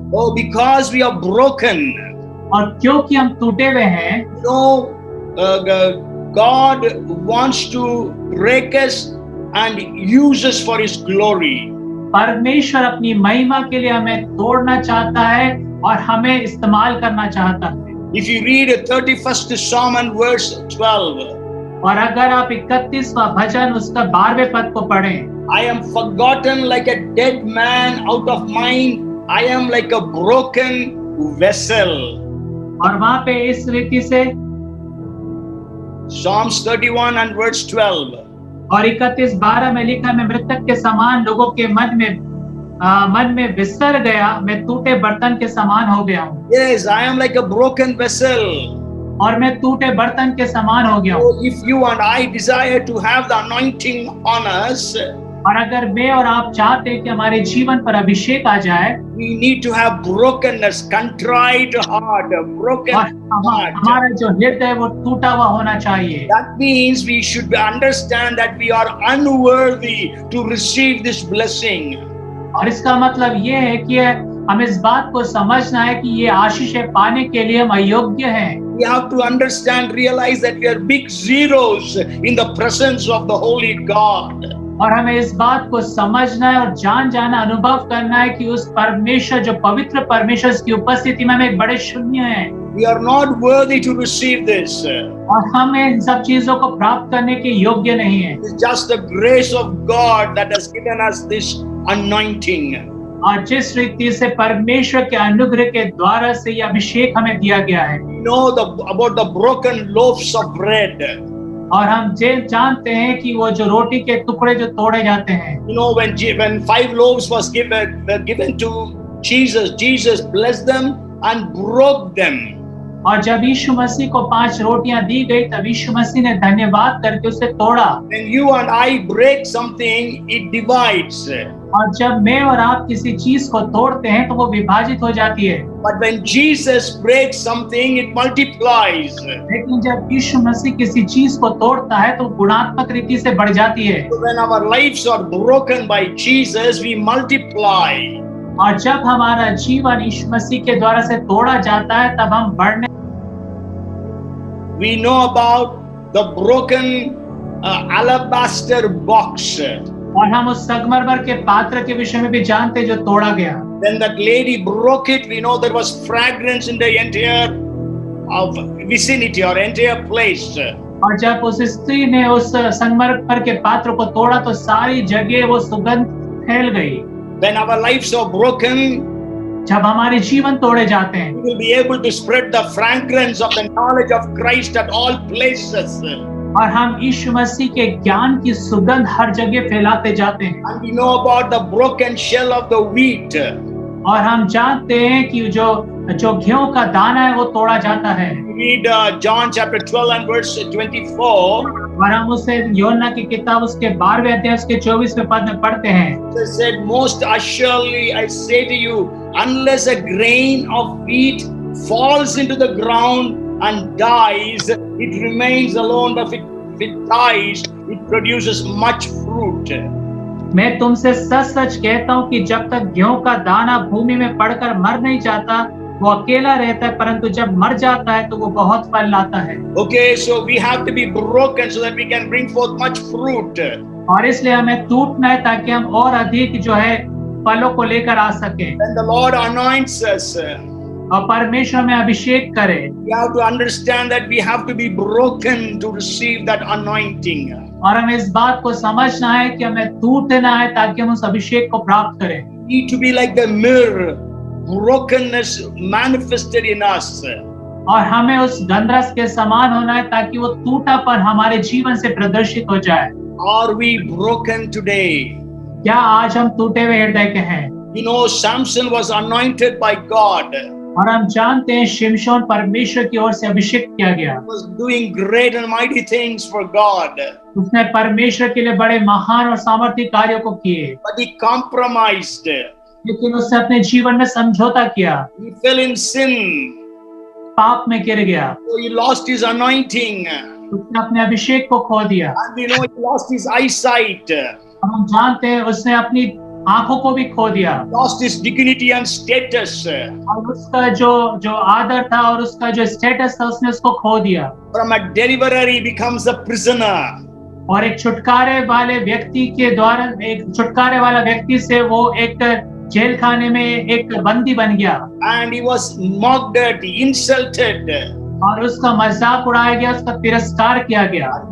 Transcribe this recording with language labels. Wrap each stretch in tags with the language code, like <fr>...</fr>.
<en>Oh, because we are broken.</en> <hi>और क्योंकि हम टूटे हुए हैं,</hi> <en>God wants to break us and use us for His glory.</en> <hi>परमेश्वर अपनी महिमा के लिए हमें तोड़ना चाहता है और हमें इस्तेमाल करना चाहता है।</hi> <en>If you read 31st Psalm and verse 12,</en> <hi>और अगर आप 31वां भजन उसका 12वें पद को पढ़ें,</hi> <en>I am forgotten like a dead man out of mind. I am like a broken vessel.</en> <hi>और वहां पे इस रीति से</hi> <en>Psalms 31 and verse 12.</en> <hi>और 31:12 में लिखा, मैं मृतक के समान लोगों के मन में विसर गया, मैं टूटे बर्तन के समान हो गया हूँ।</hi> <en>Yes, I am like a broken vessel.</en> <hi>और मैं टूटे बर्तन के समान हो गया हूँ।</hi> <en>So if you and I desire to have the anointing on us,</en> <hi>और अगर मैं और आप चाहते हैं कि हमारे जीवन पर अभिषेक आ जाए,</hi> <en>we need to have brokenness, contrite heart, a broken</en> <hi>और</hi> <en>heart.</en> <hi>हमारा जो हृदय है वो टूटा हुआ होना चाहिए।</hi> <en>That means we should understand that we are unworthy to receive this blessing.</en> <hi>और इसका मतलब ये है कि हम इस बात को समझना है कि ये आशीषें पाने के लिए हम अयोग्य हैं।</hi> <en>We have to understand, realize that we are big zeros in the presence of the Holy God.</en> <hi>और हमें इस बात को समझना है और जाना अनुभव करना है कि उस परमेश्वर, जो पवित्र परमेश्वर की उपस्थिति में हम एक बड़े शून्य हैं।</hi> <en>We are not worthy to receive this.</en> <hi>और हम इन सब चीजों को प्राप्त करने के योग्य नहीं हैं।</hi> <en>It's just the grace of God that has given us this anointing.</en> <hi>और जिस रीति से परमेश्वर के अनुग्रह के द्वारा से ये अभिषेक हमें दिया गया है।</hi> <en>We know about the broken loaves of bread.</en> <hi>और हम जानते हैं कि वो जो रोटी के टुकड़े जो तोड़े जाते हैं।</hi> <en>You know, when 5 loaves was given to Jesus, Jesus blessed them and broke them.</en> <hi>और जब यीशु मसीह को 5 रोटियां दी गई तब यीशु मसीह ने धन्यवाद करके उसे तोड़ा।</hi> <en>When you and I break something, it divides.</en> <hi>और जब मैं और आप किसी चीज को तोड़ते हैं तो वो विभाजित हो जाती है।</hi> <en>But when Jesus breaks something, it multiplies.</en> <hi>लेकिन जब यीशु मसीह किसी चीज को तोड़ता है तो गुणात्मक रीति से बढ़ जाती है।</hi> <en>So when our lives are broken by Jesus, we multiply.</en> <hi>और जब हमारा जीवन यीशु मसीह के द्वारा से तोड़ा जाता है तब हम बढ़ने</hi> <en>We know about the broken alabaster box.</en> <hi>और हम उस संगमरमर के पात्र के विषय में भी जानते हैं जो तोड़ा गया।</hi> <en>When that lady broke it, we know there was fragrance in the entire vicinity or entire place.</en> <hi>और जब उस स्त्री ने उस संगमरमर के पात्र को तोड़ा तो सारी जगह वो सुगंध फैल गई।</hi> <en>When our lives are broken,</en> <hi>जब हमारे जीवन तोड़े जाते हैं</hi> <en>we will be able to spread the fragrance of the knowledge of Christ at all places.</en> <hi>और हम यीशु मसीह के ज्ञान की सुगंध हर जगह फैलाते जाते हैं।</hi> <en>And we know about the broken shell of the wheat.</en> <hi>और हम जानते हैं कि जो गेहूं का दाना है वो तोड़ा जाता है।</hi> <en>Read John chapter 12 and verse 24.</en> <hi>और हम उसे योना की किताब उसके 12वें अध्याय उसके 24वें पद में पढ़ते हैं।</hi> <en>It said, most assuredly I say to you, unless a grain of wheat falls into the ground and dies, it remains alone, but if it dies, it produces much fruit.</en> <hi>मैं तुमसे सच सच कहता हूँ कि जब तक गेहूं का दाना भूमि में पड़कर मर नहीं जाता वो अकेला रहता है, परंतु जब मर जाता है तो वो बहुत फल लाता है।</hi> <en>Okay, so we have to be broken so that we can bring forth much fruit.</en> <hi>और इसलिए हमें टूटना है ताकि हम और अधिक जो है फलों को लेकर आ सके।</hi> <en>When the Lord anoints us,</en> <hi>और परमेश्वर में अभिषेक करे,</hi> <en>we have to understand that we have to be broken to receive that anointing.</en> <hi>और हमें इस बात को समझना है कि हमें टूटना है ताकि हम उस अभिषेक को प्राप्त करें।</hi> <en>We need to be like the mirror, brokenness manifested in us.</en> <hi>और हमें उस गंधरस के समान होना है ताकि वो टूटापन हमारे जीवन से प्रदर्शित हो जाए।</hi> <en>Are we broken today?</en> <hi>क्या आज हम टूटे हुए हृदय के हैं?</hi> <en>You know, Samson was anointed by God.</en> <hi>और हम जानते हैं शिमशोन परमेश्वर की ओर से अभिषेक किया गया।</hi> <en>He was doing great and mighty things for God.</en> <hi>उसने परमेश्वर के लिए बड़े महान और सामर्थ्य कार्यों को किए,</hi> <en>But he compromised.</en> <hi>लेकिन उसने अपने जीवन में समझौता किया,</hi> <en>He fell in sin.</en> <hi>पाप में गिर गया,</hi> <en>So he lost his anointing.</en> <hi>उसने अपने अभिषेक को खो दिया।</hi> <en>And we know he lost his eyesight.</en> <hi>और हम जानते हैं उसने अपनी आंखों को भी खो दिया,</hi> <en>Lost his dignity and status.</en> <hi>और उसका जो आदर था और उसका जो स्टेटस था उसने उसको खो दिया।</hi> <en>From a deliverer he becomes a prisoner.</en> <hi>और एक छुटकारे वाले व्यक्ति के द्वारा एक छुटकारे वाला व्यक्ति से वो एक जेल खाने में एक बंदी बन गया।</hi> <en>And he was mocked at, insulted.</en> <hi>और उसका मजाक उड़ाया गया, उसका तिरस्कार किया गया।</hi>